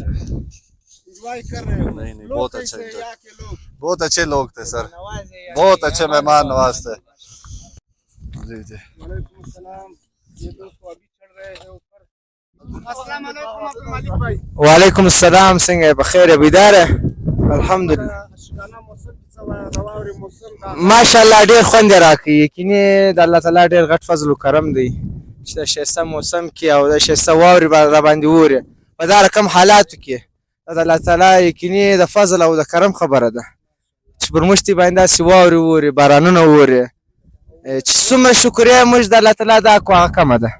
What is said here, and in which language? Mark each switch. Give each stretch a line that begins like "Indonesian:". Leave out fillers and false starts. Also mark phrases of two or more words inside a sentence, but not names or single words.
Urdu: انجوائے کر رہے ہو? نہیں نہیں, लोग बहुत कैसे अच्छा हैं enjoy। یہاں کے لوگ? بہت اچھے لوگ تھے سر، بہت اچھے مہمان نواز تھے. جی جی. وعلیکم السلام. یہ دوست تو ابھی چڑھ رہے ہیں اوپر۔ السلام علیکم عبدالمالک بھائی. وعلیکم سلام.
Pashto: څنګه بخیر بیداره الحمدلله شکانه موسم کې څه وایي؟ د واورې موسم دا ماشاءالله ډیر خوند راکړي. یقیني د الله تعالی ډیر غټ فضل او کرم دی چې د ښایسته موسم کې او د ښایسته واورې را باندې اوري په دا رقم حالاتو کې. دا د الله تعالی یقیني د فضل او د کرم خبره ده چې پر موږ باندې داسې واورې اوري، بارانونه اوري، چې څومره شکریا موږ د الله تعالی دا کو هغه کمه ده.